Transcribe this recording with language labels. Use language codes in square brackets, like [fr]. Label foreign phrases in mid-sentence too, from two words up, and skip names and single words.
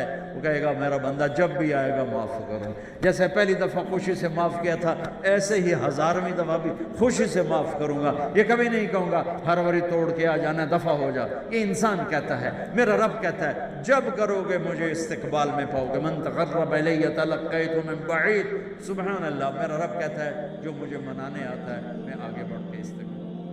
[ur] وہ کہے گا میرا بندہ جب بھی آئے گا معاف کروں، جیسے پہلی دفعہ خوشی سے معاف کیا تھا ایسے ہی ہزارویں دفعہ بھی خوشی سے معاف کروں گا۔ یہ کبھی نہیں کہوں گا ہر وری توڑ کے آ جانا دفعہ ہو جا، یہ انسان کہتا ہے، میرا رب کہتا ہے جب کرو گے مجھے استقبال میں پاؤ گے۔ [ar] من تقرب الی تلقیت من بعید، سبحان اللہ، [ur] میرا رب کہتا ہے جو مجھے منانے آتا ہے میں آگے بڑھ کے استقبال